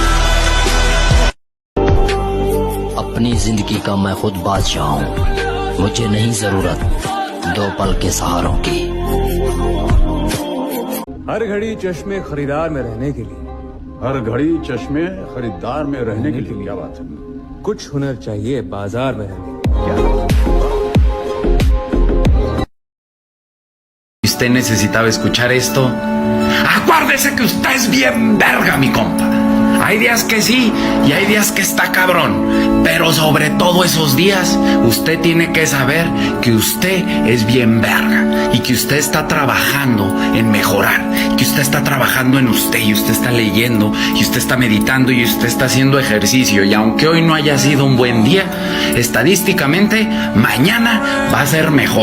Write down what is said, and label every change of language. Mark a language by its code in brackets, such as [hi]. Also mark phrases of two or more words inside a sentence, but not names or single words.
[hi] अपनी जिंदगी का मैं खुद बादशाह हूँ, मुझे नहीं जरूरत 2 पल के सहारों की। हर घड़ी चश्मे खरीदार में रहने के लिए, हर घड़ी चश्मे खरीदार में रहने के लिए। क्या बात है। कुछ हुनर चाहिए बाजार में रहने के लिए। [es] Usted necesitaba escuchar esto. Acuérdese que usted es bien verga, mi compa. Hay días que sí y hay días que está cabrón, pero sobre todo esos días usted tiene que saber que usted es bien verga y que usted está trabajando en mejorar, que usted está trabajando en usted y usted está leyendo y usted está meditando y usted está haciendo ejercicio, y aunque hoy no haya sido un buen día, estadísticamente mañana va a ser mejor.